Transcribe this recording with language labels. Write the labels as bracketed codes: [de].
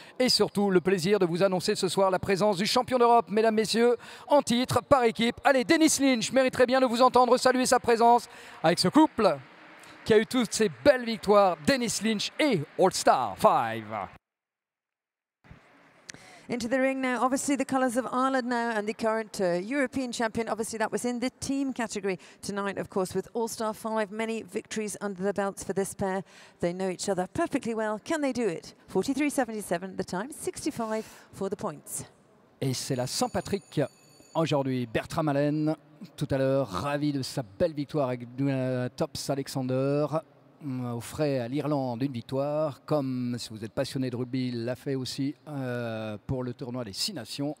[fr] Et surtout, le plaisir de vous annoncer ce soir la présence du champion d'Europe, mesdames, messieurs, en titre, par équipe. Allez, Dennis Lynch mériterait bien de vous entendre saluer sa présence avec ce couple qui a eu toutes ces belles victoires, Dennis Lynch et All Star 5. [en] Into the ring now, obviously the colours of Ireland now and the current European champion. Obviously that was in the team category tonight, of course, with All-Star 5. Many victories under the belts for this pair. They know each other perfectly well. Can they do it? 43.77 the time, 65 for the points. [fr] Et c'est la Saint-Patrick aujourd'hui. Bertram Allen, tout à l'heure, ravi de sa belle victoire avec Tops Alexander. Offrait à l'Irlande une victoire, comme si vous êtes passionné de rugby, il l'a fait aussi pour le tournoi des 6 nations.